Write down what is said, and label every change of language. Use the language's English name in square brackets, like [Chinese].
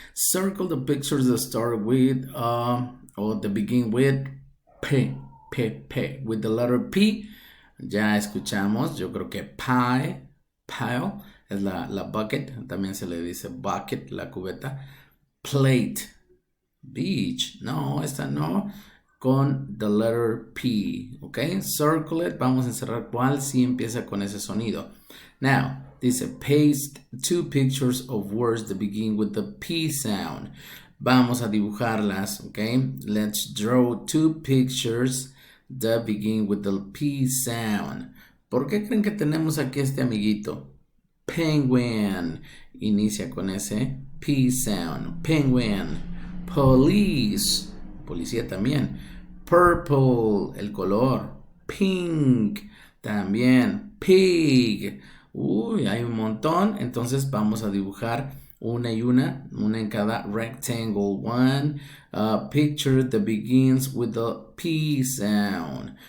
[English] Circle the pictures that start with or that begin with P, with the letter P. [Spanish] Ya escuchamos, yo creo que pie, pile, es la bucket, también se le dice bucket, la cubeta. [English] Plate, beach, [Spanish] no, esta no, con [English] the letter P, ok. Circle it, [Spanish] vamos a encerrar cuál sí empieza con ese sonido. [English] Now, dice paste two pictures of words that begin with the P sound. [Spanish] Vamos a dibujarlas, [English] ok. Let's draw two pictures that begin with the P sound. [Spanish] ¿Por qué creen que tenemos aquí este amiguito? Penguin. Inicia con ese P sound. Penguin. Police. Policía también. Purple. El color. Pink. También. Pig. Uy, hay un montón. Entonces vamos a dibujar una en cada rectangle. [English] One picture that begins with the P sound.